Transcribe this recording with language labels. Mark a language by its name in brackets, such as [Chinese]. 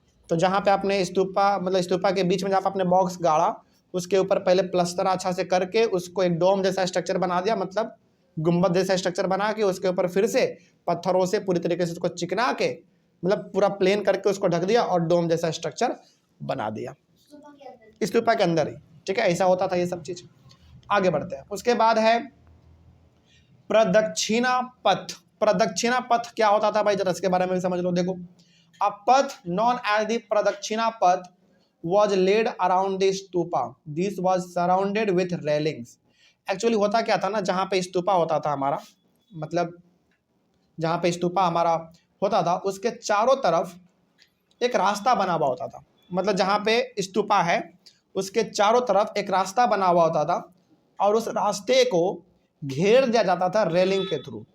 [Hindi] तो जहाँ पे आपने स्तूपा, मतलब स्तूपा के बीच में जहाँ पे आपने बॉक्स गाड़ा, उसके ऊपर पहले प्लस्तर अच्छा से करके उसको एक डोम जैसा स्ट्रक्चर बना दिया, मतलब गुम्बद जैसा स्ट्रक्चर बना के उसके ऊपर फिर से पत्थरों से पूरी तरीके से उसको चिकना के, मतलब पूरा प्लेन करके उसको ढक दिया और डोम जैसा स्ट्रक्चर बना दिया स्तूपा के अंदर ही, ठीक है। ऐसा होता था ये सब चीज। आगे बढ़ते हैं। उसके बाद है प्रदक्षिणा पथ। प्रदक्षिणा पथ क्या होता था भाई, जरा इसके बारे में भी समझ लो। देखो, [English] A path known as the pradakshina path was laid around the stupa. This was surrounded with railings. [Hindi] Actually होता क्या था ना, जहाँ पे स्तूपा होता था हमारा, मतलब जहाँ पे स्तूपा हमारा होता था उसके चारों तरफ एक रास्ता बना हुआ होता था। मतलब जहाँ पे स्तूपा है उसके चारों तरफ एक रास्ता बना हुआ होता था और उस रास्ते को घेर दिया जाता था रेलिंग के थ्रू।